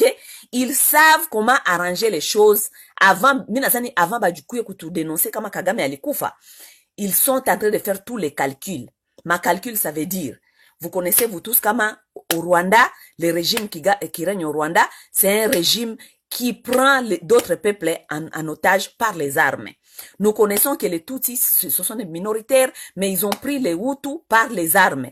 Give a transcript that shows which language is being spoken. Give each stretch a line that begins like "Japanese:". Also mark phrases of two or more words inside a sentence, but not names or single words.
French: Ils savent comment arranger les choses avant, avant
Swahili: Bajukuye kutu dénoncer kama Kagame alikufa.
French: Ils sont en train de faire tous les calculs. Ma calcul, ça veut dire, vous connaissez vous tous kama au Rwanda, le régime qui règne au Rwanda, c'est un régime qui prend d'autres peuples en otage par les armes. Nous connaissons que les Tutsis, ce sont des minoritaires, mais ils ont pris les Hutus par les armes.